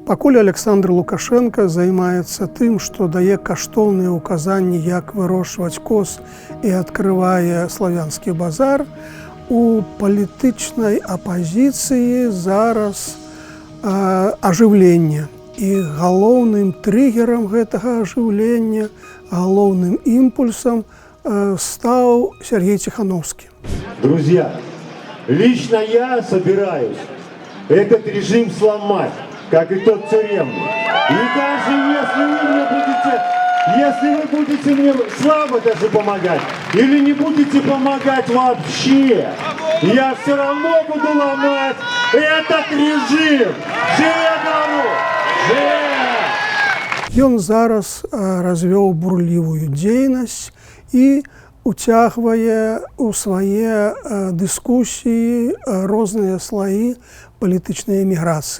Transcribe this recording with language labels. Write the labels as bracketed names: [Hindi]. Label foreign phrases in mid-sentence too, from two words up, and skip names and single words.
[Belarusian] Пакуль Александр Лукашенко займаецца тым, што дае каштоўныя ўказанні, як вырошчваць коз і адкрывае славянскі базар, у палітычнай апазіцыі зараз ажыўленне. І галоўным трыгерам гэтага ажыўлення, галоўным імпульсам стаў Сергей Тихановский. [Russian] Друзья, лично я собираюсь этот режим сломать, как и тот тюремный. И даже если вы будете мне слабо даже помогать, или не будете помогать вообще, я все равно буду ломать этот режим. [Belarusian] Живе народ! Живе! Ён зараз развёў бурлівую дзейнасць і уцягвае ў свае дыскусіі розныя слаі палітычнай эміграцыі.